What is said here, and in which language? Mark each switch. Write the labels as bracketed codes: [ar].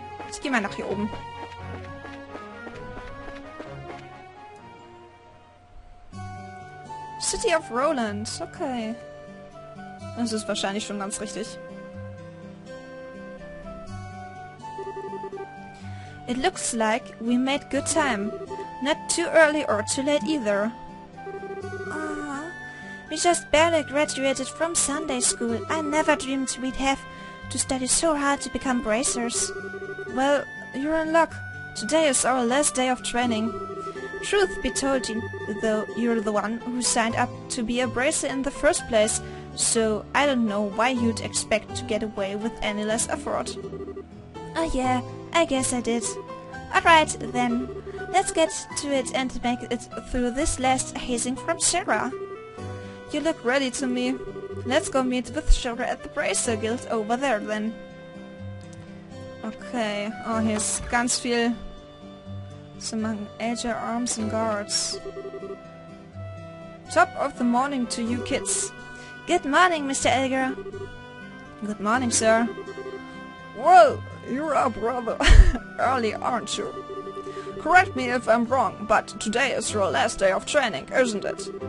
[de] Ich gehe mal nach hier oben. City of Roland, okay. Das ist wahrscheinlich schon ganz richtig. [en] It looks like we made good time. Not too early or too late either. We just barely graduated from Sunday school. I never dreamed we'd have to study so hard to become bracers. Well, you're in luck. Today is our last day of training. Truth be told, though, you're the one who signed up to be a bracer in the first place. So, I don't know why you'd expect to get away with any less effort. Oh yeah, I guess I did. Alright then, let's get to it and make it through this last hazing from Sarah. You look ready to me. Let's go meet with Sarah at the Bracer Guild over there then. [de] Okay, oh, hier ist ganz viel zu machen. [en] Agile Arms and Guards. Top of the morning to you kids. Good morning, Mr. Elger. Good morning, sir. Well, you're up rather early, aren't you? Correct me if I'm wrong, but today is your last day of training, isn't it?